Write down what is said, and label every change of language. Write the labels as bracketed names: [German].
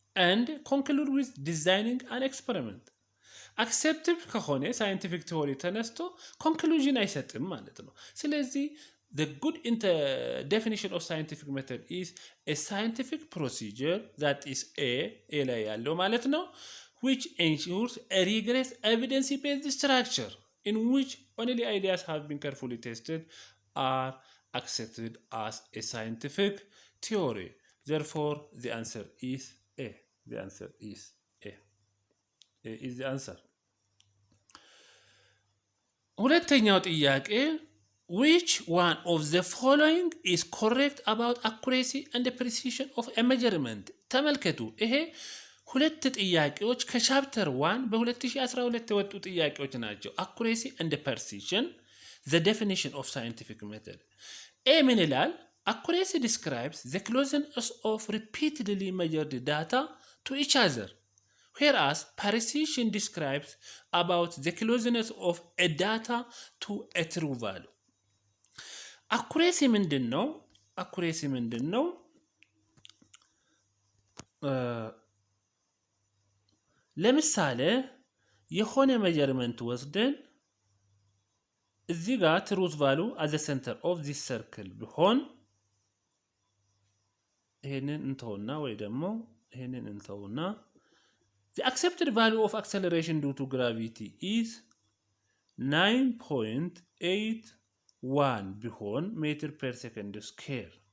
[English] ኤንድ ኮንክሉድ ዊዝ ዲዛይኒንግ አን ኤክስፐሪመንት። [Amharic] አክሴፕቲቭ ከሆነ ሳይንቲፊክ ቲዎሪ ተነስቶ ኮንክሉዥን አይሰጥም ማለት ነው። [English] ስለዚህ the good definition of scientific method is a scientific procedure that is a [Amharic] ላይ ያለው ማለት ነው [English] which ensures a rigorous evidence-based structure in which only ideas have been carefully tested are accepted as a scientific theory. Therefore, the answer is A. The answer is A. A is the answer. [Amharic] ሁለተኛው ጥያቄ [English] which one of the following is correct about accuracy and precision of a measurement? [Amharic] ተመልከቱ። ይሄ ሁለት ጥያቄዎች ከቻፕተር 1 በ2012 የወጡ ጥያቄዎች ናቸው። [English] accuracy and precision, the definition of scientific method. [Amharic] A ምን ይላል? [English] accuracy describes the closeness of repeatedly measured data to each other, whereas precision describes about the closeness of a data to a true value. [Amharic] accuracy ምንድን ነው? accuracy ምንድን ነው? ለምሳሌ የሆነ ሜጀርመንት ወስደን እዚህ ጋር ትሩዝ ቫሉ [English] at the center of this circle [Amharic] ቢሆን ይሄንን እንተውና ወይ ደግሞ ይሄንን እንተውና [English] the accepted value of acceleration due to gravity is 9.81 ቢሆን meter per second square.